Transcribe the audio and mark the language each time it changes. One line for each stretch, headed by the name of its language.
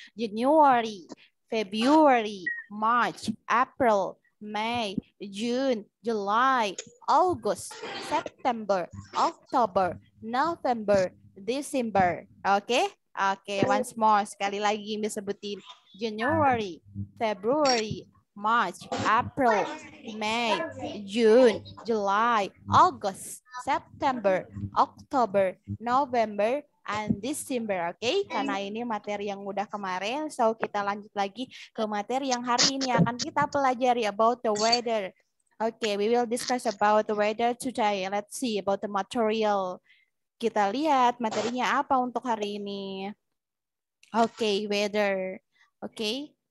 English: January, February, March, April, May, June, July, August, September, October, November, December. Oke? Oke, once more.
Indonesian: Sekali lagi Miss sebutin.
English: January, February, March, April, May, June, July, August, September, October, November, and December.
Indonesian: Oke, karena ini materi yang udah kemarin, so kita lanjut lagi ke materi yang hari ini akan kita pelajari
English: about the weather. Okay, we will discuss about the weather today. Let's see about the material.
Indonesian: Kita lihat materinya apa untuk hari ini. Okay, weather. Okay.